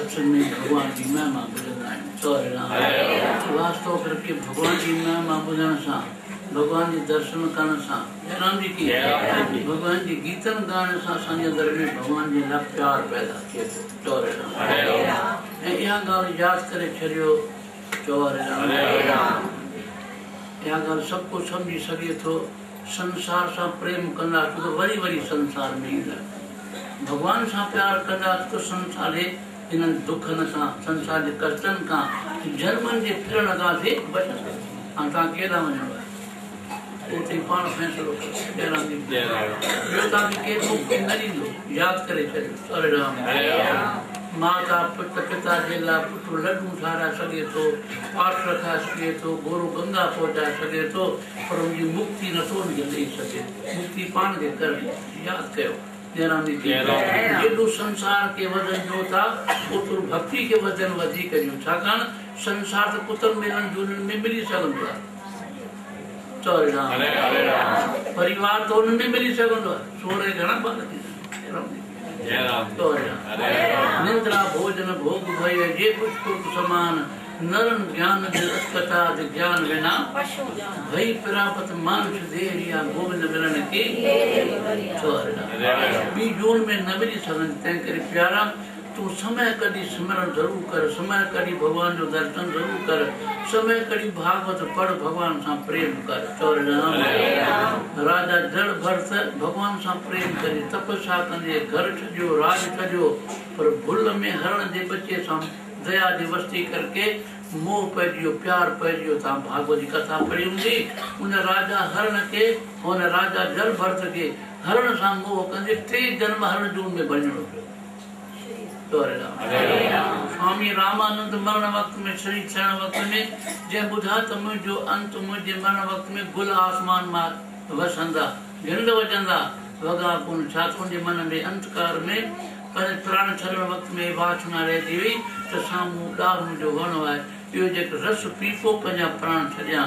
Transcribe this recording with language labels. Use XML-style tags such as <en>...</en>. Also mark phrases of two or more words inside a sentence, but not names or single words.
<sd>में भगवान की महिमा ॿुधंदा आहिनि। चौरे राम वास्तव करके भगवान की महिमा ॿुधण सां, भगवान जी दर्शन करण सां,</sd> <hi>जय राम जी की</hi> <sd>भगवान जी गीतन ॻाइण सां असांजे अंदर में भगवान जे लाइ प्यार पैदा थिए थो। चौरे राम ऐं इहा ॻाल्हि यादि करे छॾियो। चौरे राम इहा ॻाल्हि सभु कुझु सम्झी सघे थो। संसार सां प्रेम कंदासीं त वरी वरी संसार में ईंदा, भगवान सां प्यार कंदासीं त संसार जे इन्हनि दुखनि सां, संसार जे कष्टनि खां, जन्मनि जे फिरण खां बि बचंदा। हाणे तव्हां केॾा वञिणो आहे उते पाण फ़ैसिलो कयो। ॿियो तव्हांखे केरु मुक्ति न ॾींदो, यादि करे छॾियो। हरे राम माता पिता जे लाइ पुटु लड्डू ठाराए सघे थो, पाठ रखाए सघे थो, गोरू गंगा पहुचाए सघे थो, पर उनजी मुक्ति नथो उनखे ॾेई सघे। मुक्ति पाण खे करणी, यादि कयो। जेॾो संसार खे वधंदो था ओतिरो भक्ति खे वधन वधीक ॾियो, छाकाणि संसार त पुतनि मेलनि झूलनि में मिली सघंदो आहे। चौरे राम परिवार त हुन में मिली सघंदो आहे, सोरे घणा ॿार थींदा।</sd> <hi>निंद्रा भोजन भोग भय जे पुष्प समान, नरन ज्ञान कथा ज्ञान विना भई प्राप्त मानुष देरिया गोविंद मिलन के।</hi> <sd>ॿी जून में न मिली सघनि, तंहिं करे प्यारा तूं समय कढी सिमरन ज़रूरु कर, समय कढी भगवान जो दर्शन ज़रूरु कर, समय कढी भागवत पढ़, भगवान सां प्रेम कर। चौरे राम राजा जड़ भरत भगवान सां प्रेम करे तपस्या कंदे घर छॾियो, राज छॾियो, पर भुल में हरण जे बचे सां दया जी वस्ती करके मोह पइजी वियो, प्यार पइजी वियो। तव्हां भागवत जी कथा पढ़ी हूंदी, उन राजा हरण खे, हुन राजा जड़ भरत खे हरण सां मोह कंदे 3 जन्म हरण जून में भॼणो पियो। स्वामी रामानंद मरण वक़्त में, शरीर थियण वक़्त में जंहिं ॿुधा त मुंहिंजो अंत मुंहिंजे मरण वक़्त में गुल आसमान मां वसंदा, झंड वॼंदा, वॻा कोन छा तुंहिंजे मन में अंतकार में, पर प्राण छॾण वक़्त में वासना रहिजी वई त साम्हूं ॾाह मुंहिंजो वणो आहे, इहो जेको रस पीतो पंहिंजा प्राण छॾियां।</sd>